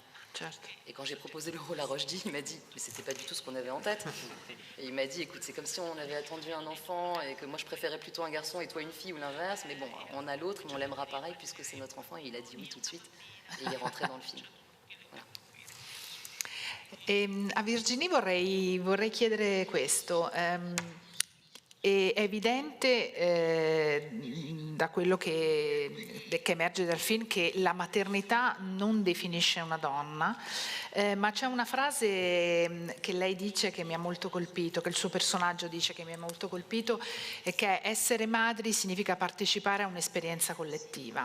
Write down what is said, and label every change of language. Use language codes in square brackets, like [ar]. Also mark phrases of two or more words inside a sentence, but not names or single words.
[fr] Et quand j'ai proposé le rôle à Rochdi, il m'a dit, mais c'était pas du tout ce qu'on avait en tête. Et il m'a dit, écoute, c'est comme si on avait attendu un enfant et que moi je préférais plutôt un garçon et toi une fille, ou l'inverse, mais bon, on a l'autre, mais on l'aimera pareil puisque c'est notre enfant. Et il a dit oui tout de suite, et il est rentré dans le film. Voilà. [it] A Virginie vorrei chiedere questo. È evidente da quello che emerge dal film che la maternità non definisce una donna, ma c'è una frase che lei dice che mi ha molto colpito, che il suo personaggio dice che mi ha molto colpito, e che essere madri significa partecipare a un'esperienza collettiva.